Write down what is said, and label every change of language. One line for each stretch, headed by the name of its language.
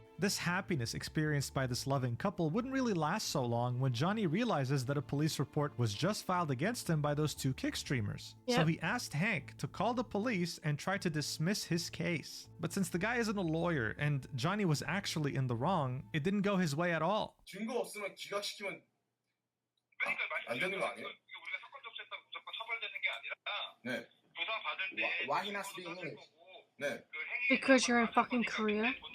English: This happiness experienced by this loving couple wouldn't really last so long when Johnny realizes that a police report was just filed against him by those 2 Kick streamers. So he asked Hank to call the police and try to dismiss his case. But since the guy isn't a lawyer and Johnny was actually in the wrong, it didn't go his way at all.
Korean: 증거 없으면 기각시키면 안 되는 거 아니에요? 우리가 사건 접수했다고 무조건 처벌되는 게 아니라 네. 조사 받을 때
English: Why he not speaking English?
Korean: 네.
English: Because you're in fucking Korea.